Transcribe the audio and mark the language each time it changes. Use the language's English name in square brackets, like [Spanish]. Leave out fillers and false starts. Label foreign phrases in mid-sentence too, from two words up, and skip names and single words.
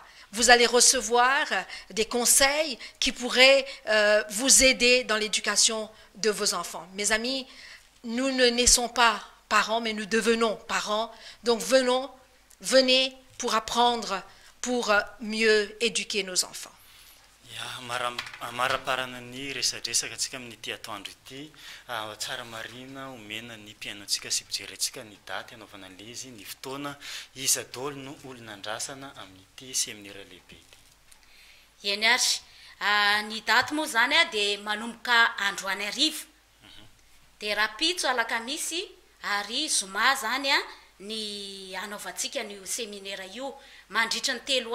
[French] Vous allez recevoir des conseils qui pourraient vous aider dans l'éducation de vos enfants. Mes amis, nous ne naissons pas parents, mais nous devenons parents. Donc venez pour apprendre, pour mieux éduquer nos enfants. [Malagasy] Maraparana ny resadresaka atsika amin'ity atoandro ity tsara marina omena ny mpiainoantsika sy mpijerentsika ny daty anaovana an'le izy ny fotoana iza dolo no olonandrasana amin'ity seminaire lehibe ity. Eny ary ny daty moa zany a de manomboka androany arivo de rapitso alakamisy ary zoma zany a ny anaovantsika ny seminaire io mandritra ny